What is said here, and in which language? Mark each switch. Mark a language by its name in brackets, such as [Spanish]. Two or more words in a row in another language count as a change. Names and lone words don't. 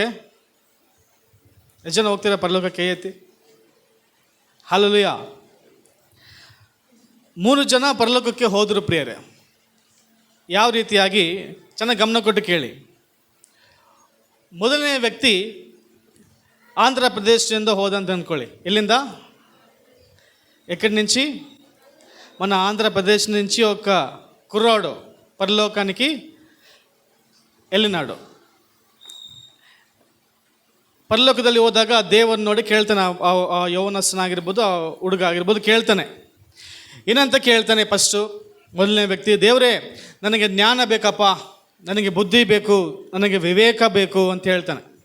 [Kannada] ಎಷ್ಟು ಜನ ಹೋಗ್ತೀರಾ ಪರಲೋಕಕ್ಕೆ? ಐತಿ ಹಾಲೆಲೂಯಾ. 3 ಜನ ಪರಲೋಕಕ್ಕೆ ಹೋದರು ಪ್ರಿಯರೇ. ಯಾವ ರೀತಿಯಾಗಿ? ಚೆನ್ನಾಗಿ ಗಮನ ಕೊಟ್ಟು ಕೇಳಿ. ಮೊದಲನೇ ವ್ಯಕ್ತಿ ఆంధ్ర ప్రదేశದಿಂದ ಹೋದಂತ ಅಂದ್ಕೊಳ್ಳಿ. ఎಲ್ಲಿంద? [Telugu] ఎక్కడి నుంచి? మన ఆంధ్రప్రదేశ్ నుంచి ఒక కుర్రాడు పరలోకానికి వెళ్ళినాడు. [Kannada] ಪರಲೋಕದಲ್ಲಿ ಹೋದಾಗ ದೇವರನ್ನ ನೋಡಿ ಕೇಳ್ತಾನೆ. ಆ ಯೌವನಸ್ಥನಾಗಿರ್ಬೋದು, ಆ ಹುಡುಗ ಆಗಿರ್ಬೋದು, ಕೇಳ್ತಾನೆ. ಏನಂತ ಕೇಳ್ತಾನೆ? ಫಸ್ಟು ಮೊದಲನೇ ವ್ಯಕ್ತಿ, ದೇವರೇ ನನಗೆ ಜ್ಞಾನ ಬೇಕಪ್ಪ, ನನಗೆ ಬುದ್ಧಿ ಬೇಕು, ನನಗೆ ವಿವೇಕ ಬೇಕು ಅಂತ ಹೇಳ್ತಾನೆ.